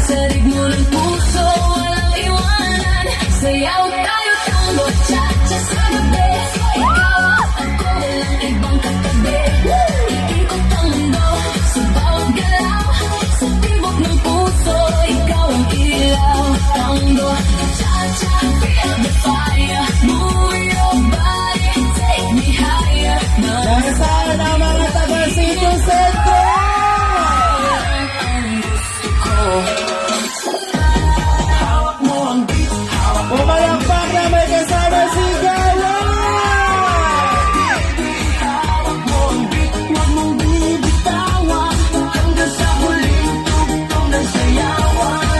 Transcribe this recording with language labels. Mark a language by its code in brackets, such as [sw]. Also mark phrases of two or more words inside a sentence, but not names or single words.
[tl] Sa ritmo ng puso, walang iwanan. Sayaw tayo, tango, cha-cha sa gabi. Ikaw at ako, walang ibang katabi. Ikikot ang mundo sa bawat galaw. Sa tibok ng puso, ikaw ang ilaw. Tango, [en] cha-cha, feel the fire. Move your body, take me higher. [tl] Nasaan ang mga taga-City Center? Pumalakpak na may kasama si Gala! Huwag mong binibitawan hanggang sa huling tugtog ng sayawan.